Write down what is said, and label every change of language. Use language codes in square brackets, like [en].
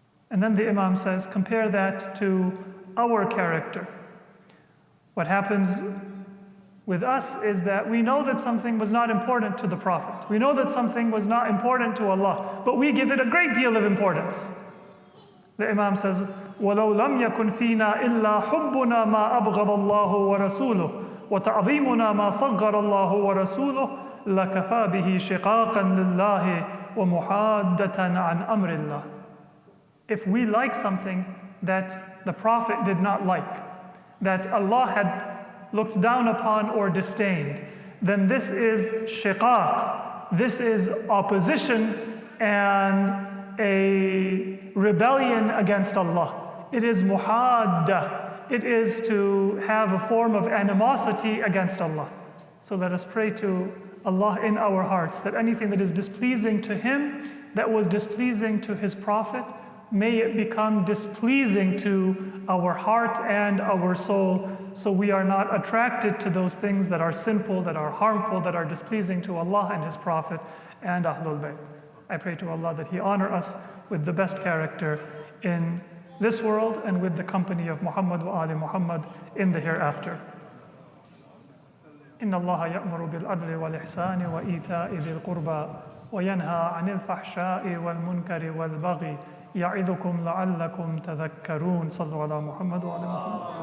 [en] And then the Imam says, compare that to our character. What happens with us is that we know that something was not important to the Prophet. We know that something was not important to Allah, but we give it a great deal of importance. The Imam says, [ar] وَلَوْ لَمْ يَكُنْ فِينَا إِلَّا حُبُّنَا مَا أَبْغَضَ اللَّهُ وَرَسُولُهُ وَتَعْظِيمُنَا مَا صَغَّرَ اللَّهُ وَرَسُولُهُ لَكَفَى بِهِ شِقَاقًا لِلَّهِ وَمُحَادَّةً عَنْ أَمْرِ اللَّهِ. [en] If we like something that the Prophet did not like, that Allah had looked down upon or disdained, then this is shiqaq, this is opposition and a rebellion against Allah. It is muhadda, it is to have a form of animosity against Allah. So let us pray to Allah in our hearts that anything that is displeasing to Him, that was displeasing to His Prophet, may it become displeasing to our heart and our soul, so we are not attracted to those things that are sinful, that are harmful, that are displeasing to Allah and His Prophet and Ahlul Bayt. I pray to Allah that He honor us with the best character in this world and with the company of Muhammad wa Ali Muhammad in the hereafter. [ar] إن الله يأمر بالعدل والإحسان وإيتاء ذي القربى وينهى عن الفحشاء والمنكر والبغي يعظكم لعلكم تذكرون. صلوا على محمد وعلى محمد.